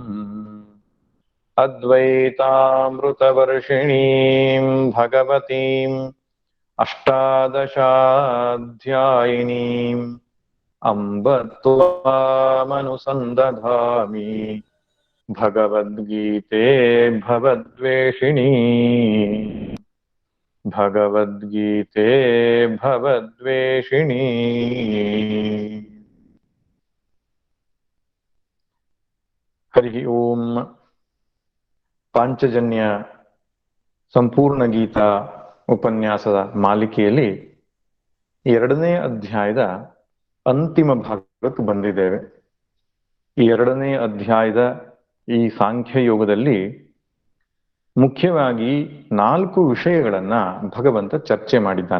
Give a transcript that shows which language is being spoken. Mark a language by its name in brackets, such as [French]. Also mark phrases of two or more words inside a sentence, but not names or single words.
[Sanskrit] अद्वैतामृतवर्षिणीं भगवतीम् अष्टादशाध्यायिनीम् अम्ब त्वामनुसन्दधामि भगवद्गीते भवद्वेषिणी भगवद्गीते भवद्वेषिणी। हरि ओम। [Kannada] ಪಾಂಚಜನ್ಯ ಸಂಪೂರ್ಣ ಗೀತಾ ಉಪನ್ಯಾಸದ ಮಾಲಿಕೆಯಲ್ಲಿ ಎರಡನೇ ಅಧ್ಯಾಯದ ಅಂತಿಮ ಭಾಗಕ್ಕೆ ಬಂದಿದ್ದೇವೆ. ಈ ಎರಡನೇ ಅಧ್ಯಾಯದ ಈ ಸಾಂಖ್ಯ ಯೋಗದಲ್ಲಿ ಮುಖ್ಯವಾಗಿ 4 ವಿಷಯಗಳನ್ನ ಭಗವಂತ ಚರ್ಚೆ ಮಾಡಿದ್ದಾನೆ.